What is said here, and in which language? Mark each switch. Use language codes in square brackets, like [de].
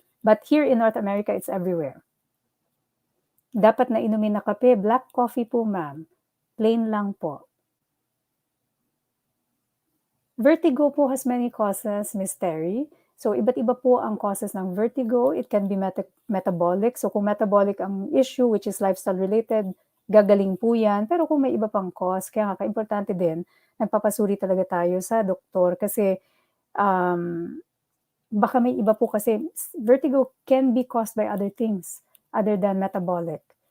[en] But here in North America, it's everywhere. [tl] Dapat na inumin na kape, black coffee po ma'am. Plain lang po. [en] Vertigo po has many causes, Miss Terry. [tl] So, iba't iba po ang causes ng vertigo. [en] It can be metabolic. [tl] So, kung metabolic ang issue, [en] which is lifestyle-related, [tl] gagaling po yan. Pero kung may iba pang cause, kaya nga ka-importante din, nagpapasuri talaga tayo sa doktor kasi baka may iba po kasi [en] vertigo can be caused by other things other than metabolic.